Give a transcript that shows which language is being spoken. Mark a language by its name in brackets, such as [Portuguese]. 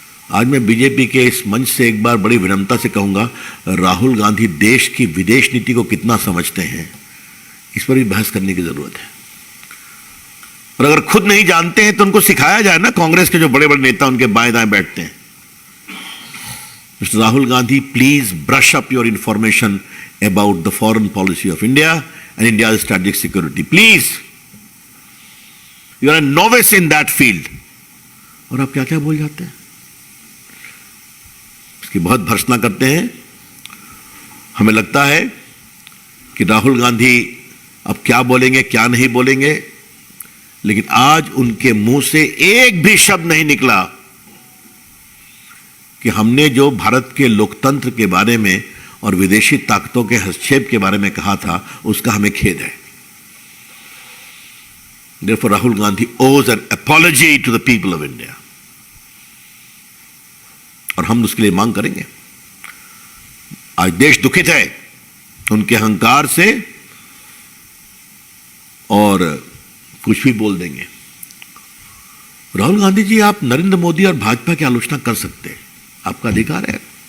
[Hindi] आज मैं बीजेपी के इस मंच से एक बार बड़ी विनम्रता से कहूंगा, राहुल गांधी देश की विदेश नीति को कितना समझते हैं, इस पर भी बहस करने की जरूरत है। और अगर खुद नहीं जानते हैं तो उनको सिखाया जाए ना। कांग्रेस के जो बड़े बड़े नेता उनके बाएं दाएं बैठते हैं। [English] Mister Rahul Gandhi, please brush up your information about the foreign policy of India and India's strategic security. Please, you are a novice in that field. [Hindi] और आप क्या क्या बोल जाते हैं, इसकी बहुत भर्त्सना करते हैं। हमें लगता है कि राहुल गांधी अब क्या बोलेंगे क्या नहीं बोलेंगे, लेकिन आज उनके मुंह से एक भी शब्द नहीं निकला कि हमने जो भारत के लोकतंत्र के बारे में और विदेशी ताकतों के हस्तक्षेप के बारे में कहा था, उसका हमें खेद है। [English] Therefore, Rahul Gandhi owes an apology to the people of India. [Hindi] और हम उसके लिए मांग करेंगे। आज देश दुखित है उनके अहंकार से और कुछ भी बोल देंगे। राहुल गांधी जी, आप नरेंद्र मोदी और भाजपा की आलोचना कर सकते हैं, आपका अधिकार है।